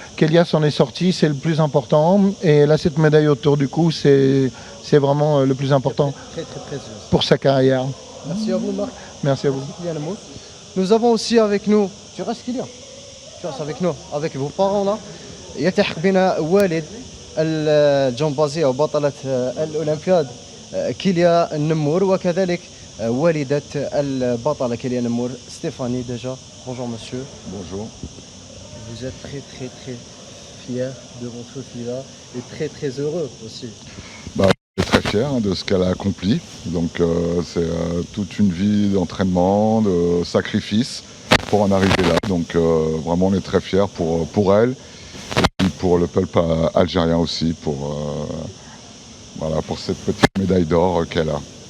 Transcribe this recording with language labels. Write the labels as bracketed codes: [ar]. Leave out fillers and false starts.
[fr] Kélia s'en est sorti, c'est le plus important. Et là, cette médaille autour du cou, c'est vraiment le plus important pour sa carrière. Merci à vous, Marc. Merci à vous. Nous avons aussi avec nous, tu restes Kylian, tu restes avec nous, avec vos parents là. [ar] يلتحق بنا والد الجمبازية وبطلة الأولمبياد كيليان نمور وكذلك والدة البطلة كيليان نمور ستيفاني déjà. [fr] Bonjour monsieur. Bonjour. Vous êtes très fier de votre fille-là et très heureux aussi. Je suis très fier de ce qu'elle a accompli. Donc c'est toute une vie d'entraînement, de sacrifice pour en arriver là. Donc vraiment on est très fiers pour elle. Pour le peuple algérien aussi, pour cette petite médaille d'or qu'elle a.